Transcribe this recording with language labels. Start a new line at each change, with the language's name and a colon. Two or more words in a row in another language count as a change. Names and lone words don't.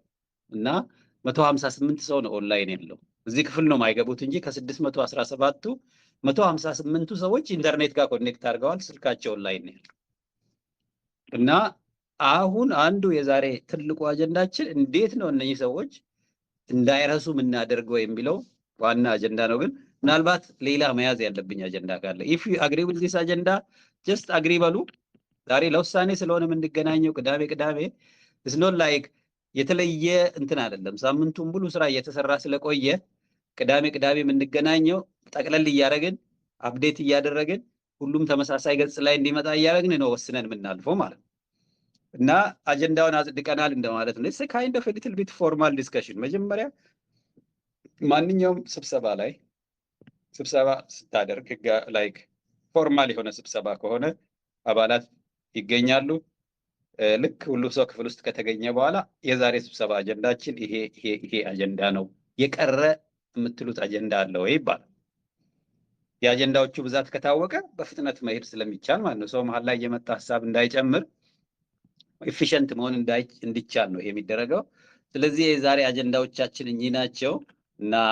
Amharic: እና 158 ሰው ነው ኦንላይን ያለው። እዚህ ክፍል ነው የማይገቡት እንጂ ከ617ቱ 158ቱ ሰዎች ኢንተርኔት ጋር ኮኔክት አድርገዋል። ስልካቸው ኦንላይን ነው ያለው። እና አሁን አንዱ የዛሬ ትልቁ አጀንዳችን እንዴት ነው እነዚህ ሰዎች እንዳይረሱ የምናደርገው የሚለው ዋና አጀንዳ ነው። ግን ምናልባት ሌላ መያዝ ያለብኝ አጀንዳ ካለ
English: if you agree with this agenda just agree
Amharic: በሉ። ዛሬ ለውሳኔ ስለሆነ የምንገናኘው ቅዳሜ
English: it's not like
Amharic: የተለየ እንትን አይደለም። ሳምንቱን ሙሉ ስራ እየተሰራ ስለቆየ ቅዳሜ የምንገናኘው ጠቅለል እያደረግን አፕዴት እያደረግን ሁሉም ተመሳሳይ ገጽ ላይ እንዲመጣ እያደረግን ነው ወስነን የምናልፈው ማለት ነው። እና አጀንዳውን አጽድቀናል እንደማለት ነው።
English: it's a kind of a little bit formal discussion።
Amharic: መጀመሪያ ማንኛውም ስብሰባ ስታደርግ
English: like formal
Amharic: የሆነ ስብሰባ ከሆነ አባላት ይገኛሉ። ልክ ሁሉ ሰው ክፍል ውስጥ ከተገኘ በኋላ የዛሬ ስብሰባ አጀንዳችን ይሄ አጀንዳ ነው፣ የቀረ የምትሉት አጀንዳ አለ ወይ ይባላል። የአጀንዳዎቹ ብዛት ከታወቀ በፍጥነት መሄድ ስለሚቻል ማለት ነው። ሰው መሀል ላይ የመጣ ሀሳብ እንዳይጨምር ኤፊሽንት መሆን እንዲቻል ነው ይሄ የሚደረገው። ስለዚህ የዛሬ አጀንዳዎቻችን እኚህ ናቸው እና